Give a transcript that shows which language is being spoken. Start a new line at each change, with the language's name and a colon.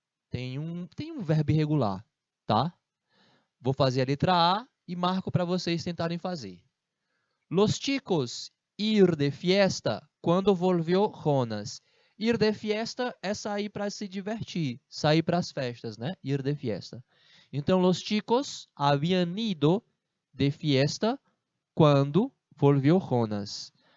Portuguese: Tem um verbo irregular, tá? Vou fazer a letra A e marco para vocês tentarem fazer.
Spanish: Los chicos ir de fiesta quando volvió Jonas. Ir de fiesta
Portuguese: é sair para se divertir, sair para as festas, né?
Spanish: Ir de fiesta.
Portuguese: Então,
Spanish: los chicos habían ido de fiesta quando volvió Jonas.